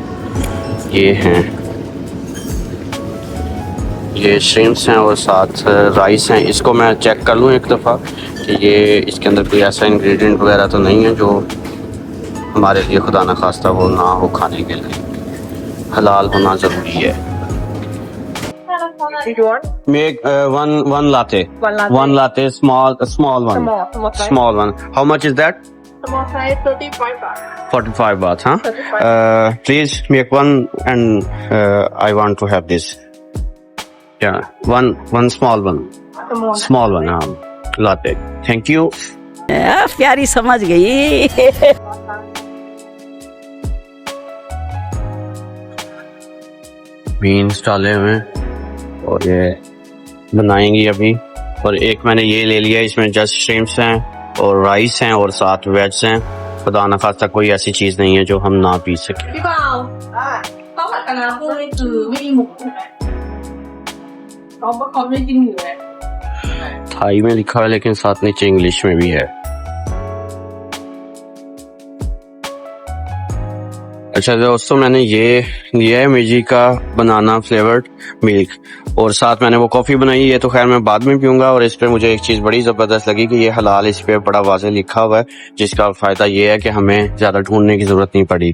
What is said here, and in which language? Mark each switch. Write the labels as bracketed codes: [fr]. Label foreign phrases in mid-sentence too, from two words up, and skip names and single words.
[hi] ये हैं, ये श्रिम्प्स हैं और साथ राइस हैं। इसको मैं चेक कर लूँ एक दफ़ा कि ये इसके अंदर कोई ऐसा इंग्रेडिएंट वगैरह तो नहीं है जो हमारे लिए खुदा न खास्ता वो ना हो खाने के लिए। हलाल होना ज़रूरी है। [en] Make one latte. One latte, small one. Small one. How much is that? 45 baht, huh? 35. Please make one, and I want to have this. Yeah, one small one. Small one, latte. Thank you. [hi] प्यारी समझ गई। बीन्स डाले हुए हैं और ये बनाएंगी अभी। और एक मैंने ये ले लिया, इसमें जस्ट श्रिम्प्स हैं और राइस हैं और साथ वेज हैं। खुदा न खास्ता कोई ऐसी चीज़ नहीं है जो हम ना पी सकें। [th] พี่เปาข้าวผัดกะลาพวกนี้คือไม่มีหมูใช่ไหมเขาไม่กินหมูเลย [hi] थाई में लिखा है लेकिन साथ नीचे इंग्लिश में भी है। अच्छा दोस्तों, मैंने ये लिया है मिर्ची का [en] banana flavored milk, [hi] और साथ मैंने वो कॉफ़ी बनाई। ये तो खैर मैं बाद में पीऊँगा। और इस पे मुझे एक चीज़ बड़ी ज़बरदस्त लगी कि ये हलाल इस पे बड़ा वाज़ेह लिखा हुआ है, जिसका फ़ायदा ये है कि हमें ज़्यादा ढूंढने की ज़रूरत नहीं पड़ी।